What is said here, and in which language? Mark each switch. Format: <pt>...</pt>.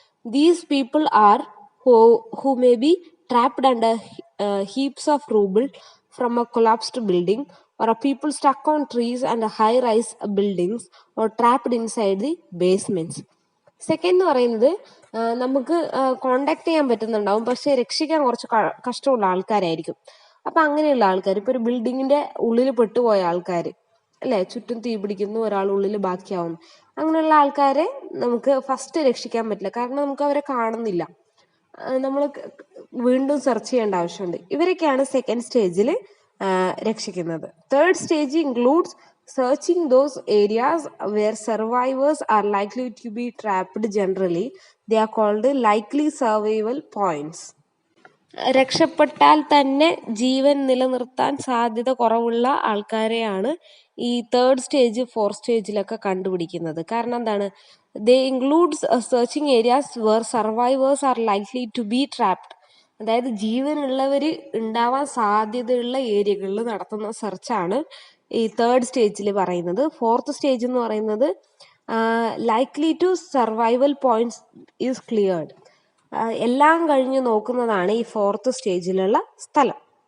<en>These people are who may be trapped under heaps of rubble from a collapsed building, or are people stuck on trees and high-rise buildings, or trapped inside the basements.</en> <ml>Second എന്ന് പറയുന്നത് നമുക്ക് contact ചെയ്യാൻ പറ്റുന്നുണ്ടാവും, പക്ഷെ രക്ഷിക്കാൻ കുറച്ച് കഷ്ടമുള്ള ആൾക്കാരായിരിക്കും. അപ്പൊ അങ്ങനെയുള്ള ആൾക്കാർ, ഇപ്പൊ ഒരു ബിൽഡിങ്ങിന്റെ ഉള്ളിൽ പെട്ടുപോയ ആൾക്കാർ അല്ലെ, ചുറ്റും തീ പിടിക്കുന്നു, ഒരാൾ ഉള്ളിൽ ബാക്കിയാവുന്നു, അങ്ങനെയുള്ള ആൾക്കാരെ നമുക്ക് ഫസ്റ്റ് രക്ഷിക്കാൻ പറ്റില്ല, കാരണം നമുക്ക് അവരെ കാണുന്നില്ല. നമ്മൾ വീണ്ടും സെർച്ച് ചെയ്യേണ്ട ആവശ്യമുണ്ട്. ഇവരൊക്കെയാണ് സെക്കൻഡ് സ്റ്റേജിൽ രക്ഷിക്കുന്നത്.</ml> <en>Third stage includes searching those areas where survivors are likely to be trapped. Generally, they are called likely survival points.</en> <ml>രക്ഷപ്പെട്ടാൽ തന്നെ ജീവൻ നിലനിർത്താൻ സാധ്യത കുറവുള്ള ആൾക്കാരെയാണ് ഈ തേർഡ് സ്റ്റേജ്, ഫോർത്ത് സ്റ്റേജിലൊക്കെ കണ്ടുപിടിക്കുന്നത്. കാരണം എന്താണ്,</ml> <en>they includes searching areas where survivors are likely to be trapped.</en> <ml>അതായത് ജീവനുള്ളവർ ഉണ്ടാവാൻ സാധ്യതയുള്ള ഏരിയകളിൽ നടത്തുന്ന സെർച്ചാണ് ഈ തേർഡ് സ്റ്റേജിൽ പറയുന്നത്.</ml> <en>fourth stage</en> <ml>എന്ന് പറയുന്നത്</ml> <en>Likely to survival points is cleared.</en> <ml>എല്ലാം കഴിഞ്ഞ് നോക്കുന്നതാണ് ഈ ഫോർത്ത് സ്റ്റേജിലുള്ള സ്ഥലം.</ml>